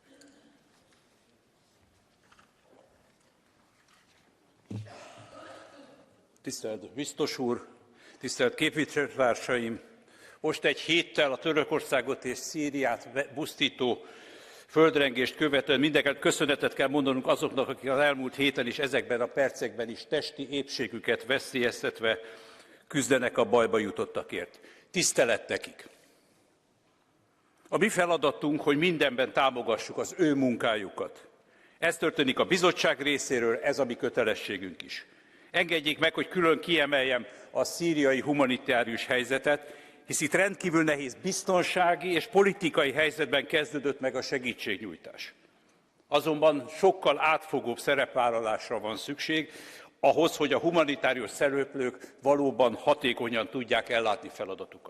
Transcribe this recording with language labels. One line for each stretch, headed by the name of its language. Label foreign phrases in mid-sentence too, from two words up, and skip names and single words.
Hungarian: Tisztelt biztos úr, tisztelt képviselőtársaim! Most egy héttel a Törökországot és Szíriát pusztító földrengést követően mindenekelőtt köszönetet kell mondanunk azoknak, akik az elmúlt héten és ezekben a percekben is testi épségüket veszélyeztetve küzdenek a bajba jutottakért. Tisztelet nekik! A mi feladatunk, hogy mindenben támogassuk az ő munkájukat. Ez történik a bizottság részéről, ez a mi kötelességünk is. Engedjék meg, hogy külön kiemeljem a szíriai humanitárius helyzetet, hisz itt rendkívül nehéz biztonsági és politikai helyzetben kezdődött meg a segítségnyújtás. Azonban sokkal átfogóbb szerepvállalásra van szükség, ahhoz, hogy a humanitárius szereplők valóban hatékonyan tudják ellátni feladatukat.